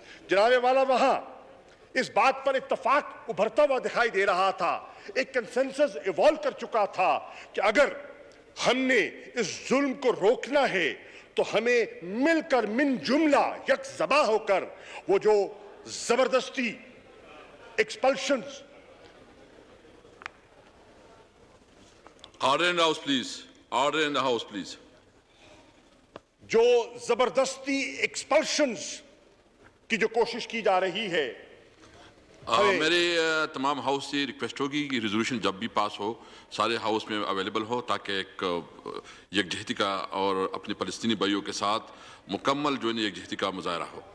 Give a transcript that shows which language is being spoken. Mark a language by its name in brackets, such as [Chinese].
[Urdu] جناب والا, وہاں اس بات پر اتفاق ابھرتا ہوا دکھائی دے رہا تھا, ایک کنسنسس ایوالو کر چکا تھا کہ اگر ہم نے اس ظلم کو روکنا ہے تو ہمیں مل کر من جملہ یک زباں ہو کر وہ جو زبردستی ایکسپلشنز. [English] Order in the House, please. Order in the House, please. [Urdu] جو زبردستی ایکسپلشنز کی جو کوشش کی جا رہی ہے, میری تمام ہاؤس سے ریکویسٹ ہوگی کہ ریزولوشن جب بھی پاس ہو سارے ہاؤس میں اویلیبل ہو, تاکہ ایک یکجہتی کا اور اپنے فلسطینی بھائیوں کے ساتھ مکمل جو ہے یکجہتی کا مظاہرہ ہو.